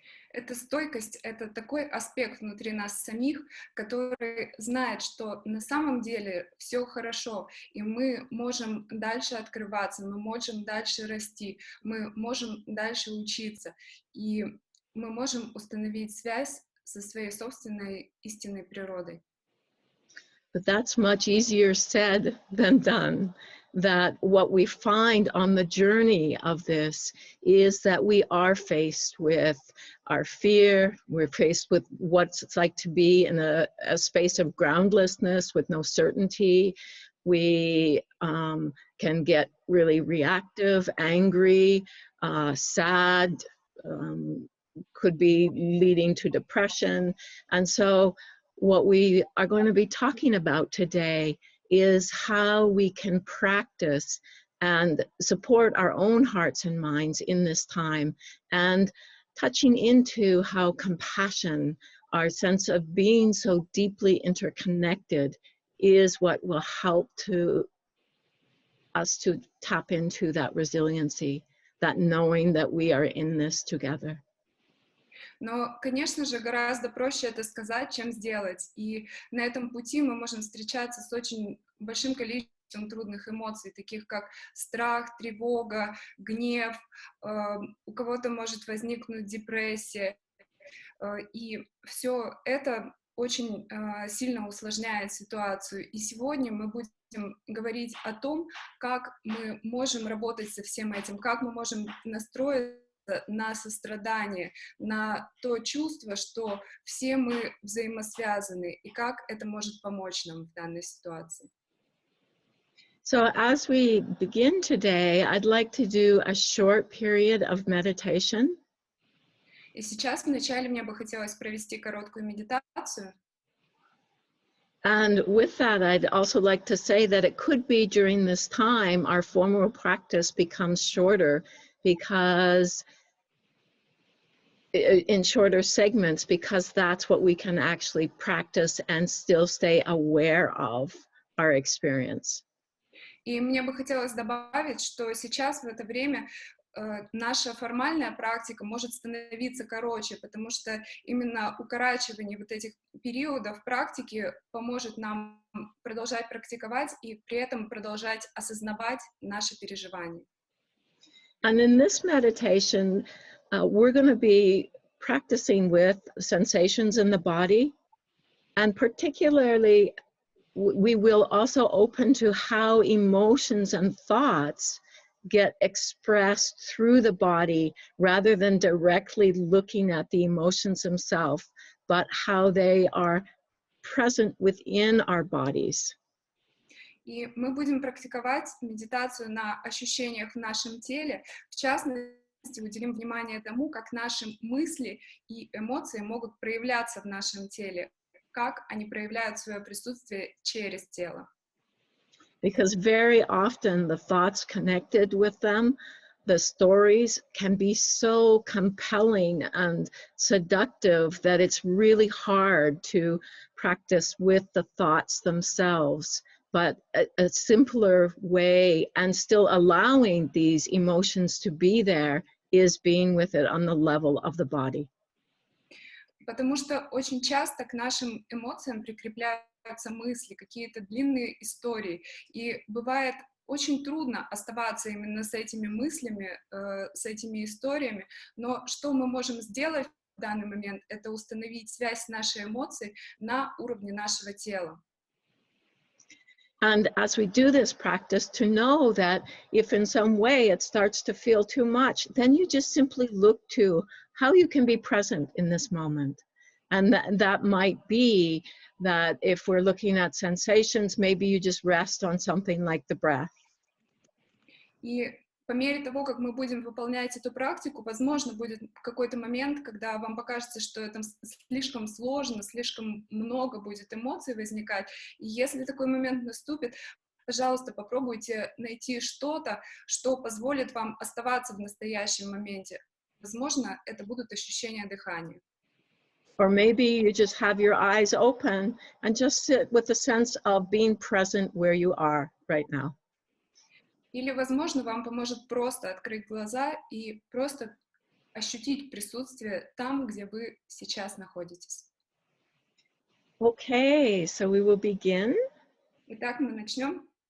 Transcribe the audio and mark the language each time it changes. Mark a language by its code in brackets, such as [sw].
[ru] Эта стойкость — это такой аспект внутри нас самих, который знает, что на самом деле все хорошо, и мы можем дальше открываться, мы можем дальше расти, мы можем дальше учиться, и мы можем установить связь со своей собственной истинной природой. [en] But that's much easier said than done. That what we find on the journey of this is that we are faced with our fear, we're faced with what it's like to be in a space of groundlessness with no certainty. We can get really reactive, angry, sad, could be leading to depression. And so what we are going to be talking about today is how we can practice and support our own hearts and minds in this time, and touching into how compassion, our sense of being so deeply interconnected, is what will help us to tap into that resiliency, that knowing that we are in this together. [ru] Но, конечно же, гораздо проще это сказать, чем сделать. И на этом пути мы можем встречаться с очень большим количеством трудных эмоций, таких как страх, тревога, гнев. У кого-то может возникнуть депрессия. И все это очень сильно усложняет ситуацию. И сегодня мы будем говорить о том, как мы можем работать со всем этим, как мы можем настроиться на сострадание, на то чувство, что все мы взаимосвязаны, и как это может помочь нам в данной ситуации. [en] So as we begin today, I'd like to do a short period of meditation. [ru] И сейчас вначале мне бы хотелось провести короткую медитацию. [en] And with that, I'd also like to say that it could be during this time our formal practice becomes shorter, because in shorter segments, because that's what we can actually practice and still stay aware of our experience. [ru] И мне бы хотелось добавить, что сейчас в это время наша формальная практика может становиться короче, потому что именно укорачивание вот этих периодов практики поможет нам продолжать практиковать и при этом продолжать осознавать наши переживания. [en] And in this meditation, we're going to be practicing with sensations in the body, and particularly we will also open to how emotions and thoughts get expressed through the body, rather than directly looking at the emotions themselves, but how they are present within our bodies. [ru] И мы будем практиковать медитацию на ощущениях в нашем теле, в частности, уделим внимание тому, как наши мысли и эмоции могут проявляться в нашем теле, как они проявляют свое присутствие через тело. [en] Because very often the thoughts connected with them, the stories, can be so compelling and seductive that it's really hard to practice with the thoughts themselves. But a simpler way, and still allowing these emotions to be there, is being with it on the level of the body. [ru] Потому что очень часто к нашим эмоциям прикрепляются мысли, какие-то длинные истории, и бывает очень трудно оставаться именно с этими мыслями, с этими историями, но что мы можем сделать в данный момент, это установить связь с нашей эмоцией на уровне нашего тела. [en] And as we do this practice, to know that if in some way it starts to feel too much, then you just simply look to how you can be present in this moment. And that might be that if we're looking at sensations, maybe you just rest on something like the breath. [ru] И по мере того, как мы будем выполнять эту практику, возможно, будет какой-то момент, когда вам покажется, что это слишком сложно, слишком много будет эмоций возникать. И если такой момент наступит, пожалуйста, попробуйте найти что-то, что позволит вам оставаться в настоящем моменте. Возможно, это будут ощущения дыхания. [en] Or maybe you just have your eyes open and just sit with a sense of being present where you are right now. [ru] Или, возможно, вам поможет просто открыть глаза и просто ощутить присутствие там, где вы сейчас находитесь. [en] Okay, so we will begin. [ru] Итак, мы начнем.